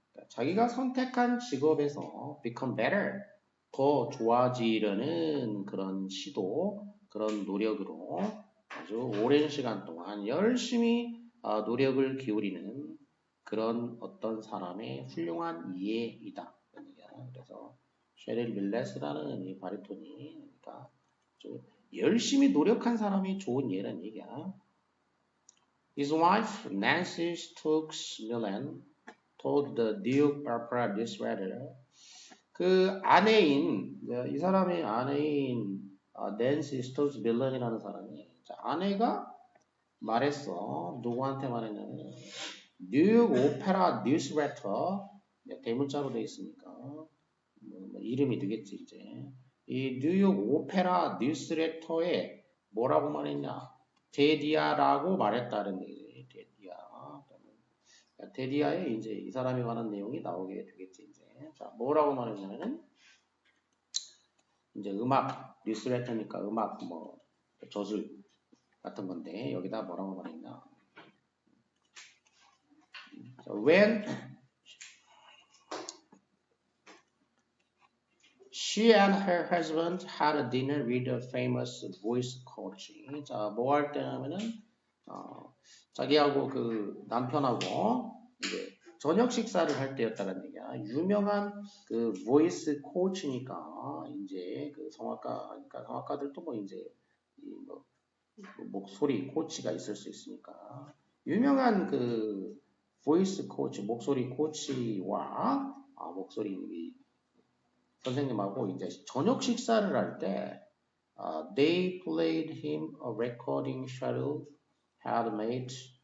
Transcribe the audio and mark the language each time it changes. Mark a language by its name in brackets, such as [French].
[Korean] 자기가 선택한 직업에서 [English] become better [Korean] 더 좋아지려는 그런 시도, 그런 노력으로 아주 오랜 시간 동안 열심히 노력을 기울이는 그런 어떤 사람의 훌륭한 이해이다. 그래서 셰릴 밀레스라는 이 바리톤이 그러니까 열심히 노력한 사람이 좋은 예라는 얘기야. [English] His wife, Nancy Stokes Millen, told the Duke Opera this letter. [Korean] 그 아내인, 이 사람의 아내인 낸시 스톡스 밀런이라는 사람이 아내가 말했어. 누구한테 말했냐면 뉴욕 오페라 뉴스레터 대문자로 돼 있으니까 뭐 이름이 되겠지 이제. 이 뉴욕 오페라 뉴스레터에 뭐라고 말했냐? 데디아라고 말했다는 얘기지. 데디아. 데디아에 이제 이 사람이 관한 내용이 나오게 되겠지 이제. 자, 뭐라고 말했냐면은 이제 음악 뉴스레터니까 음악 뭐 저술 같은 건데 여기다 뭐라고 말했냐? [English] When she and her husband had a dinner with a famous voice coach. [Korean] 자, 뭐 할 때냐면은 자기하고 그 남편하고 이제 저녁 식사를 할 때였다는 얘기야. 유명한 그 voice coach니까 이제 그 성악가니까 성악가들도 뭐 이제 뭐 목소리 코치가 있을 수 있으니까 유명한 그 voice coach 목소리 코치와 목소리 선생님하고 이제 저녁 식사를 할 때 [English] they played him a recording Cheryl had made.